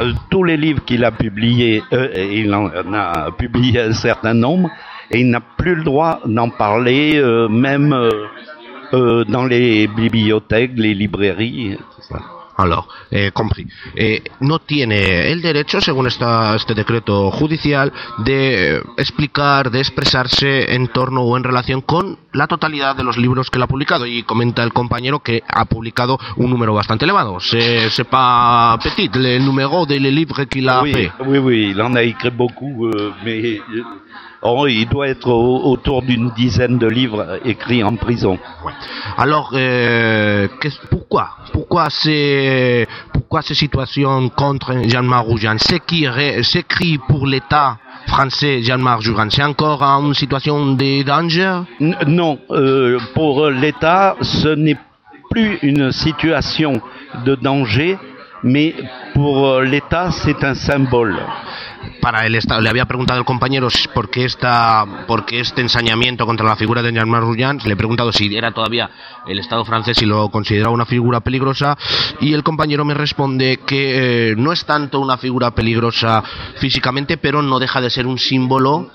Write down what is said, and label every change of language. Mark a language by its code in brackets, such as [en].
[fr] tous les livres qu'il a publiés, il en a publié un certain nombre. Et il n'a plus le droit d'en parler, même dans les bibliothèques, les librairies. Alors, compris. [es] No tiene el derecho, según este decreto judicial, de explicar, de expresarse en torno o en relación con la totalidad de los libros que él ha publicado. Y comenta el compañero que ha publicado un número bastante elevado. [fr] C'est pas petit, le numéro de les livres qu'il a fait. Oui, il en a écrit beaucoup, mais... Oh, il doit être autour d'une dizaine de livres écrits en prison. Alors, pourquoi cette situation contre Jean-Marc Rouillant? S'écrit pour l'État français Jean-Marc Rouillant? C'est encore une situation de danger? Non, pour l'État, ce n'est plus une situation de danger, mais pour l'État, c'est un symbole. [es] Para el Estado, le había preguntado el compañero por qué este ensañamiento contra la figura de Jean-Marc Rouillant. Le he preguntado si era todavía el Estado francés y lo consideraba una figura peligrosa, y el compañero me responde que no es tanto una figura peligrosa físicamente, pero no deja de ser un símbolo.